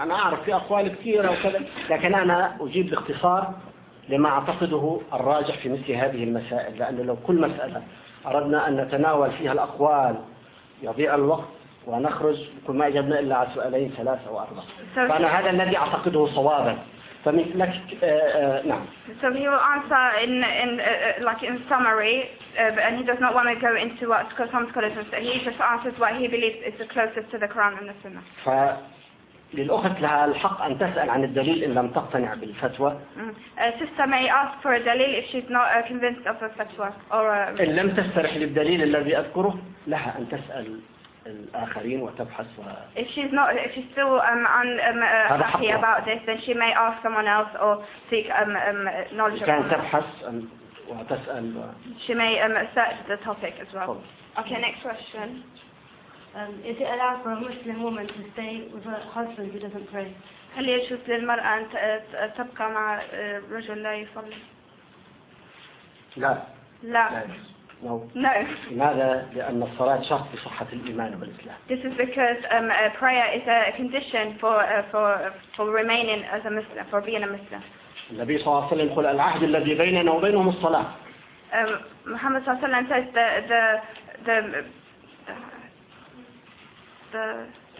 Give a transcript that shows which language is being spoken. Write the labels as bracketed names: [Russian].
[Arabic] أنا أعرف في أقوال كثيرة وكذا لكن أنا أجيب باختصار لما أعتقده الراجح في مثل هذه المسائل لأن لو كل مسألة أردنا أن نتناول فيها الأقوال يضيع الوقت. ونخرج كل ما أجبنا إلا على سؤالين ثلاثة أو أربعة. فأنا هذا الذي أعتقده صوابا. فمن لك نعم. [English] So he will answer in summary, and he does not want to go into what some scholars have said. He just answers what he believes is the closest to the Quran and the Sunnah. [Arabic] فللأخت لها الحق أن تسأل عن الدليل إن لم تقتنع بالفتوى. [English] Sister may ask for a دليل if she's not convinced of a fatwa or. [Arabic] إن لم تسترح للدليل الذي أذكره لها أن تسأل. الآخرين وتبحث و... [English] If she's still unhappy about this, then she may ask someone else or seek knowledge. [Arabic] كان تبحث وتسأل. [English] She may search the topic as well. Okay, next question. Is it allowed for a Muslim woman to stay with her husband who doesn't pray? [Arabic] هل يجوز للمرأة أن تبقى مع رجل لا يصلي؟ لا. [English] No. [Arabic] لماذا؟ لأن الصلاة شرط لصحة الإيمان والإسلام. [English] This is because prayer is a condition for remaining as a Muslim, for being a Muslim. [Arabic] النبي صلى الله عليه وسلم قال العهد الذي بيننا وبينهم الصلاة. [English] محمد [Arabic] صلى الله عليه وسلم [English] says the